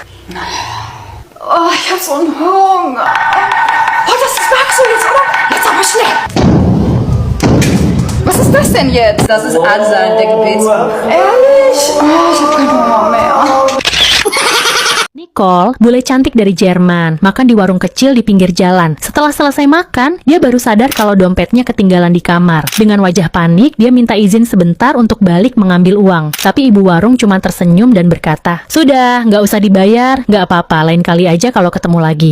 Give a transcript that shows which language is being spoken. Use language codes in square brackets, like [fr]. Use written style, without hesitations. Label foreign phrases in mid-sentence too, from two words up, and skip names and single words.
[de] Oh, ich hab so einen Hunger. Oh, das ist Bakso jetzt, oder? Jetzt aber schnell. Was ist das denn jetzt? Das ist Azan, der Gebetsbuch. Ehrlich? Oh, ich hab keinen Hunger mehr. Nicole, [id] bule cantik dari Jerman, makan di warung kecil di pinggir jalan. Setelah selesai makan, dia baru sadar kalau dompetnya ketinggalan di kamar. Dengan wajah panik, dia minta izin sebentar untuk balik mengambil uang. Tapi ibu warung cuma tersenyum dan berkata, "Sudah, nggak usah dibayar, nggak apa-apa, lain kali aja kalau ketemu lagi."